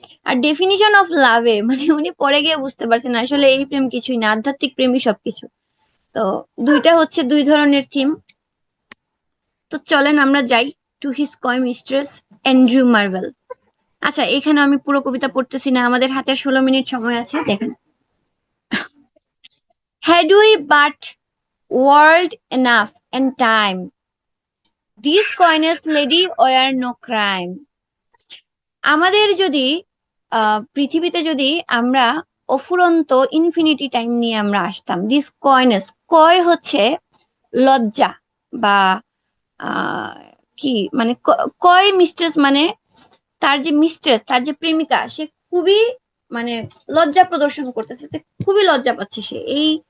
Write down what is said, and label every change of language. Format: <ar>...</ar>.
<bn>আর definition of লাভে মানে উনি পরে গিয়ে বুঝতে পারছেন আসলে এই প্রেম কিছুই না, আধ্যাত্মিক প্রেমই সবকিছু। তো দুইটা হচ্ছে দুই ধরনের থিম। তো চলেন আমরা যাই টু হিজ কয় মিস্ট্রেস, অ্যান্ড্রু মার্ভেল। আচ্ছা, এখানে আমি পুরো কবিতা পড়তেছি না, আমাদের হাতে 16 মিনিট সময় আছে, দেখেন।</bn> <en>Had we but world enough and time, this coyness lady were no crime.</en> <bn>আমাদের যদি পৃথিবীতে যদি আমরা অফুরন্ত ইনফিনিটি টাইম নিয়ে আমরা আসতাম, দিস কয়নেস, কয় হচ্ছে লজ্জা বা আহ কি মানে কয় মিস্ট্রেস মানে তার যে মিস্ট্রেস, তার যে প্রেমিকা, সে খুবই মানে লজ্জা প্রদর্শন করতেছে, সে খুবই লজ্জা পাচ্ছে সে এই।</bn>